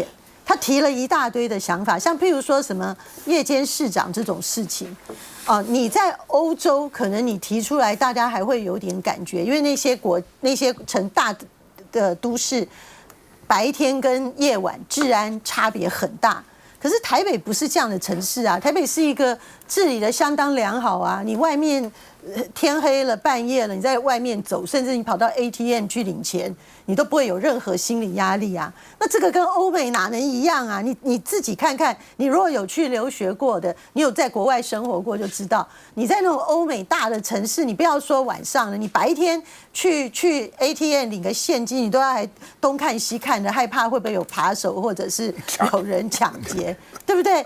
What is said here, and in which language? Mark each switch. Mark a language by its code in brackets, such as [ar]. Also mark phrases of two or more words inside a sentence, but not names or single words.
[zh] 他提了一大堆的想法，像譬如說什麼夜間市長這種事情，你在歐洲可能你提出來，大家還會有點感覺，因為那些成大的都市，白天跟夜晚治安差別很大。可是台北不是這樣的城市啊，台北是一個治理的相當良好啊，你外面天黑了半夜了，你在外面走，甚至你跑到 ATM 去領錢，你都不會有任何心理壓力啊。那這個跟歐美哪能一樣啊？你自己看看，你如果有去留學過的，你有在國外生活過就知道，你在那種歐美大的城市，你不要說晚上了，你白天去 ATM 領個現金，你都要還東看西看的，害怕會不會有扒手或者是有人搶劫，對不對？